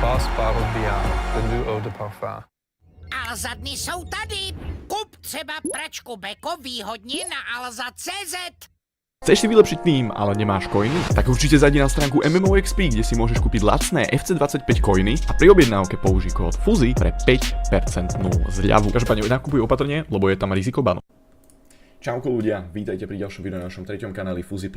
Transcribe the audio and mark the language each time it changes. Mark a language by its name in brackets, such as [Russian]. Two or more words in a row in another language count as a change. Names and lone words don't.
[English] Sparrow Beyond, the new [French] eau de parfum. [Czech] Alza dny jsou tady. Kup třeba pračku Beko výhodně na alza.cz. [Slovak] Chceš si vylepšiť tým, ale nemáš coiny? Tak určite zajdi na stránku MMOXP, kde si môžeš kúpiť lacné FC25 coiny a pri objednávke použij kód FUZI pre 5% zľavu. Každopádne nakupuj opatrne, lebo je tam riziko banu. Čauko ľudia, vítajte pri ďalšom videu na našom treťom kanáli FUZI+.